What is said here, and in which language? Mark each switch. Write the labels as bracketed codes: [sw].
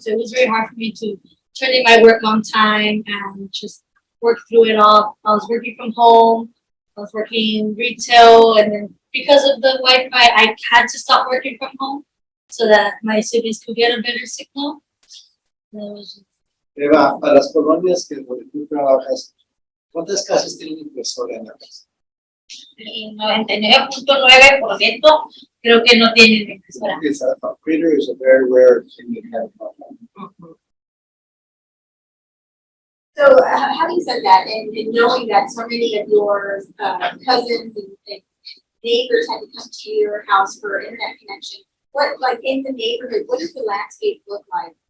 [en] So it was very hard for me to turn in my work on time and just work through it all. I was working from home. I was working retail, and then because of the Wi-Fi, I had to stop working from home so that my siblings could get a better signal. [es] Eva, para las colonias que donde tú trabajas, ¿cuántas casas tienen impresora en la casa? El 99.9% creo que no tienen impresora. [en] It's a printer is a very rare thing to have. So having said that, and knowing that so many of your cousins and neighbors had to come to your house for internet connection, what, like in the neighborhood, what does the landscape look like?